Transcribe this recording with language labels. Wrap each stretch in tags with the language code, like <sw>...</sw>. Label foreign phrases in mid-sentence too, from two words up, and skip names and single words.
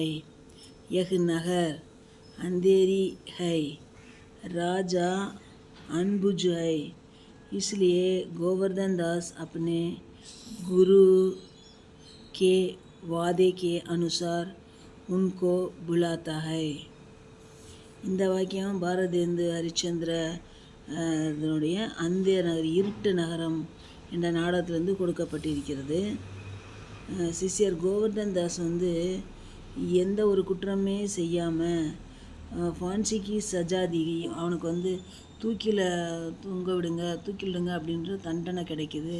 <hi>यह नगर अंधेरी है, राजा अनबुझ है, इसलिए गोवर्धन दास अपने गुरु के वादे के अनुसार उनको बुलाता है.</hi> <ta>இந்த வாக்கியம் பாரதேந்து ஹரிச்சந்திர இதனுடைய அந்தேர் நகர், இருட்டு நகரம் என்ற நாடகத்திலிருந்து கொடுக்கப்பட்டிருக்கிறது. சிஷ்யர் கோவர்தன் தாஸ் வந்து எந்த ஒரு குற்றமே செய்யாமல்</ta> <hi>फांसी की सज़ा दी,</hi> <ta>அவனுக்கு வந்து தூக்கில் தூக்கிலிடுங்க அப்படின்ற தண்டனை கிடைக்குது.</ta>